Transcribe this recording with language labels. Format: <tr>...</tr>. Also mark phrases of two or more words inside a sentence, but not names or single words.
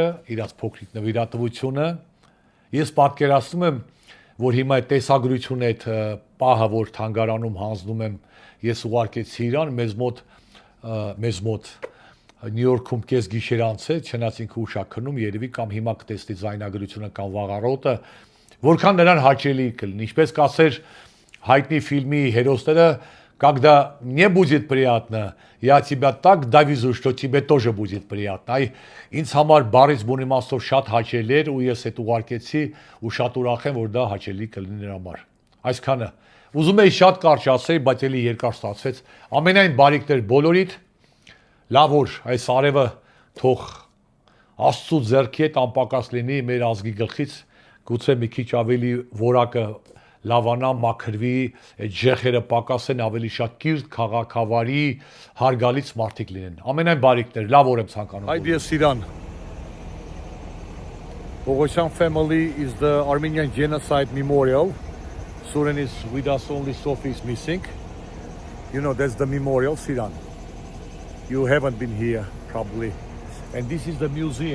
<hy>իրաց փոքրիկ նվիրատվությունը, ես պատկերացնում եմ, որ հիմա այդ տեսագրությունը, այդ պահը, որ թանգարանում հանձնում եմ, ես ուղարկեցի իրան, մեզ մոտ Նյու Յորքում կես գիշեր անց է, չնայած ինքը ուշ է քնում, երևի կամ հիմա կտեսնի ձայնագրությունը կամ վաղ առավոտը, որքան նրան հաճելի կլինի, ինչպես կասեր հայտնի ֆիլմի հերոսները,</hy> <ru>когда не будет приятно, я тебя так довезу, что тебе тоже будет приятно։</ru> <hy>Այ ինձ համար բարից բուն իմաստով շատ հաճելի էր ու ես այդ ուղարկեցի ու շատ ուրախ եմ, որ դա հաճելի կլինի նրա համար։ Այսքանը։ Ուզում էի շատ կարճ ասել, բայց էլի երկար ստացվեց։ Ամենայն բարիքներ բոլորիդ։ Լավ որ այս արևը թող Աստծո ձեռքի հետ անպակաս լինի մեր ազգի գլխից, գուցե մի քիչ ավելի որակը լավանա, մաքրվի, այդ ջեխերը պակասեն, ավելի շատ կիրթ, քաղաքավարի, հարգալից մարդիկ լինեն։ Ամենայն բարիքներ, լավ օր եմ ցանկանում։</hy> <en>Hi dear Siran. Bogosian family is the Armenian Genocide Memorial. Suren is with us, only Sophie is missing. You know, that's the memorial, Siran. You haven't been here, probably. And this is the museum.</en>